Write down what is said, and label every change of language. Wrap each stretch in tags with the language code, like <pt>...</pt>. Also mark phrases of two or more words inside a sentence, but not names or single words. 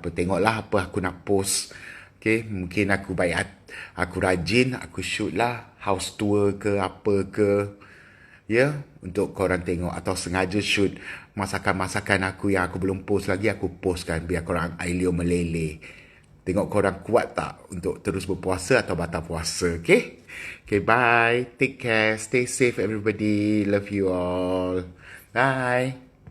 <ms>Tengoklah apa aku nak post. Okay, mungkin aku aku rajin, aku shoot lah</ms> <en>house tour</en> <ms>ke apa ke. Ya, untuk korang tengok. Atau sengaja shoot masakan-masakan aku yang aku belum post lagi, aku postkan biar korang ailio meleleh. Tengok korang kuat tak untuk terus berpuasa atau batal puasa.</ms> <en>Okay? Okay, bye. Take care. Stay safe everybody. Love you all. Bye.</en>